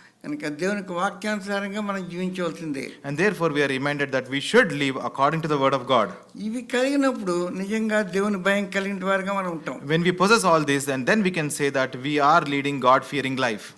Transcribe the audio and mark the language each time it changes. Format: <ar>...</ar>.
<te>కనుక దేవునికి వాక్యానుసారంగా మనం జీవించవలసిందే.</te> <en>And therefore we are reminded that we should live according to the word of God.</en> <te>ఇవి కలిగినప్పుడు నిజంగా దేవుని భయం కలిగిన వారుగా మనం ఉంటాం.</te> <en>When we possess all this, and then we can say that we are leading God-fearing life.</en>